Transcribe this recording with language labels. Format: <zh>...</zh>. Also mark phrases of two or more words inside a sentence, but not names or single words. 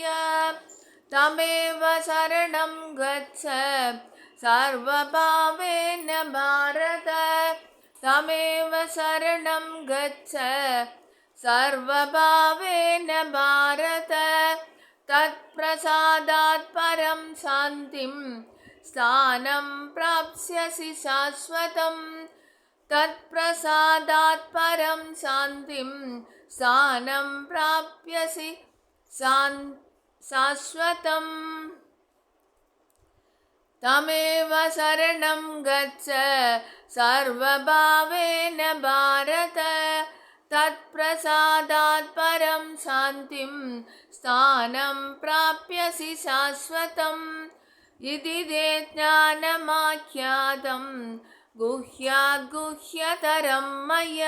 <sa>तमेव शरणं गच्छ सर्वभावेन भारत. तमेव शरणं गच्छ सर्वभावेन भारत तत्प्रसादात् परं शान्तिं स्थानं प्राप्स्यसि शाश्वतम्. तत्प्रसादात् परं शान्तिं स्थानं प्राप्स्यसि शाश्वतम्. तमेव शरणं गच्छ सर्वभावेन भारत तत्प्रसादात् परं शान्तिं स्थानं प्राप्स्यसि शाश्वतम् इति ते ज्ञानमाख्यातम् गुह्यात् गुह्यतरं मया.</sa>